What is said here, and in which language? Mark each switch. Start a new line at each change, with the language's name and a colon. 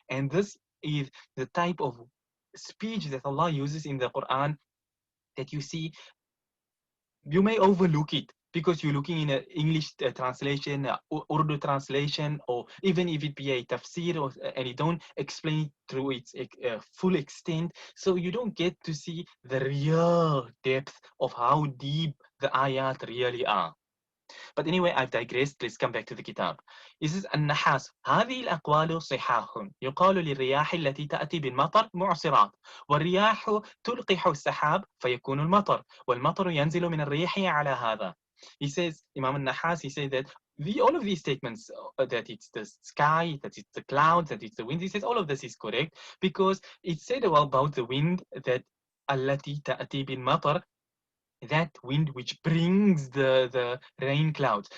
English: And this is the type of speech that Allah uses in the Quran that you see, you may overlook it because you're looking in an English translation, Urdu translation, or even if it be a tafsir, and you don't explain it through its full extent. So you don't get to see the real depth of how deep the ayat really are. But anyway, I've digressed. Let's come back to the kitab. It says
Arabic: النحاس هذه الأقوال صحاح يقال للرياح التي تأتي بالمطر معصرات والرياح تلقح السحاب فيكون المطر والمطر ينزل من الريح على هذا.
English: He says, Imam al-Nahas, he says that all of these statements, that it's the sky, that it's the clouds, that it's the wind, he says all of this is correct because it said about the wind that
Arabic: التي تأتي بالمطر,
English: that wind which brings the rain clouds.